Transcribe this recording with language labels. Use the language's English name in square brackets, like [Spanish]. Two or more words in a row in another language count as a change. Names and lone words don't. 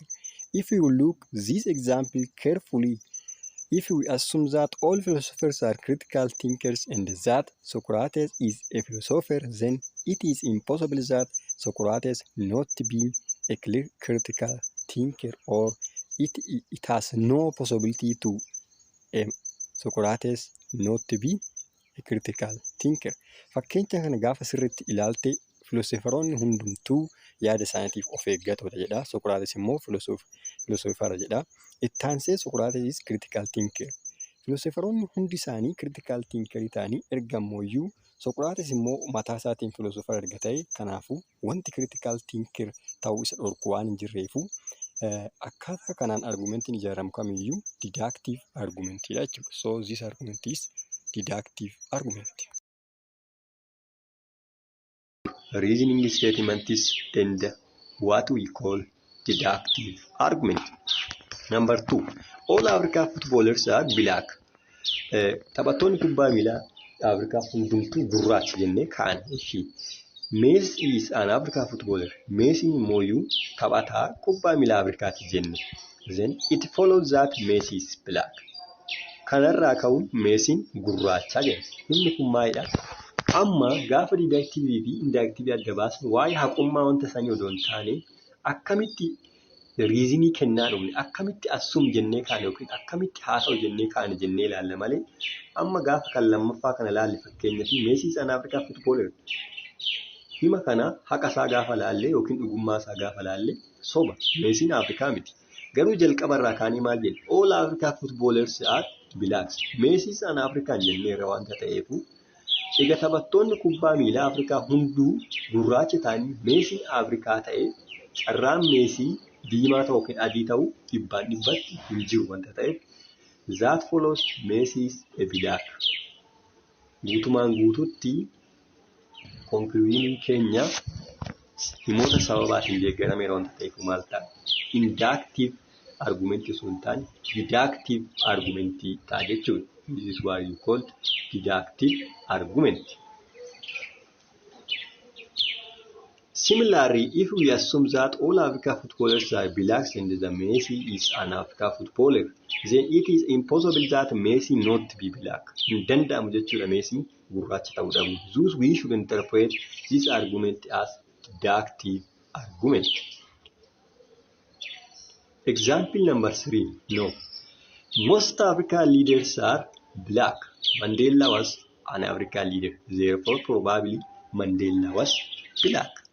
[English] If you look this example carefully, if we assume that all philosophers are critical thinkers and that Socrates is a philosopher, then it is impossible that Socrates not be a critical thinker, or it has no possibility to Socrates not to be a critical thinker. [Oromo] Fakkeenya kana gaafa sirriitti ilaalte filoosoferoonni hundumtuu yaada isaaniitiif of eeggatoodha jedha. Socrates immoo filoosofara jedha. Itti aansee [English] Socrates is critical thinker. [Oromo] Filoosoferoonni hundi isaanii [English] critical thinker [Oromo] ta'anii ergamooyyuu Socrates immoo mataa isaatiin filoosofara erga ta'e kanaafuu wanti [English] critical thinker [Oromo] ta'uu isa dhorku waan hin jirreefu akkaataa kanaan argumentiin ijaaramu kamiyyuu deductive argumentidha jechuudha. [English] So this argument is deductive argument. Reasoning statement is and what we call deductive argument. Number 2, all African footballers are black. [Oromo] Taphattoonni kubbaa miilaa Afrikaa hundumtuu gurraacha jennee kaa'an. [English] Messi is an African footballer. [Oromo] Messi immoo taphataa kubbaa miilaa Afrikaati jenne. [English] Then it follows that Messi is black. [Oromo] Kanarraa ka'uun Messiin gurraacha jenna. Inni kun maalidha? Amma gaafa deductive fi inductive adda baasnu waa'ee haqummaa wanta sanii odoo hin taane akkamitti reasonii kennaa dhufne akkamitti assume jennee kaane yookiin akkamitti haasa'u jennee kaane jennee ilaalla malee amma gaafa kan lammaffaa kana ilaalle fakkeenyaaf [English] Messi is an African footballer. [Oromo] Hima kana haqa isaa gaafa laalle yookiin dhugummaa isaa gaafa laalle soba. Messiin Afrikaa miti. Garuu jalqabarraa kaanii maal jenna? [English] All African footballers are black. Messi is an African [Oromo] jenneerra waanta ta'eefu egaa taphattoonni kubbaa miilaa Afrikaa hunduu gurraacha ta'anii Messiin Afrikaa ta'e carraan Messi diimaa ta'uu yookiin adii ta'uu dhibbaan dhibbatti hin jiru waanta ta'eef [English] that follows Messi is a black. [Oromo] Guutumaan guututti conclusion keenya himoota sababaatiin deeggarameera waanta ta'eef maal ta'a? [English] Inductive argument [Oromo] osoo hin taane [English] deductive argument [Oromo] ta'a jechuudha. [English] This is why you call deductive argument. Similarly, if we assume that all African footballers are black and the Messi is an African footballer, then it is impossible that Messi not be black. [Oromo] Hin danda'amu jechuudha Messi gurraacha ta'uu dhabu. [English] Thus we should interpret this argument as deductive argument. Example number 3. No. Most African leaders are black. Mandela was an African leader. Therefore, probably Mandela was black.